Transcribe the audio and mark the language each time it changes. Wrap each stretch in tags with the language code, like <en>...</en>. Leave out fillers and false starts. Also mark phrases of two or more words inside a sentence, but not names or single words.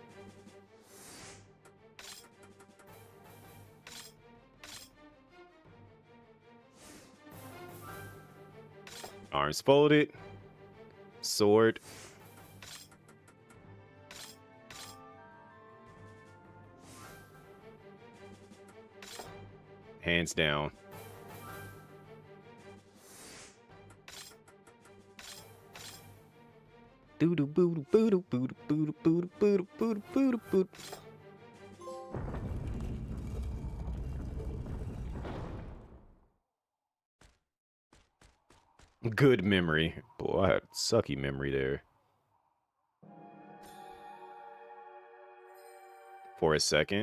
<en>Arms folded, sword. Hands down. Doo doo boo doo boo doo boo doo boo doo boo doo boo doo boo doo boo. Good memory. Boy, I had sucky memory there. For a second.</en>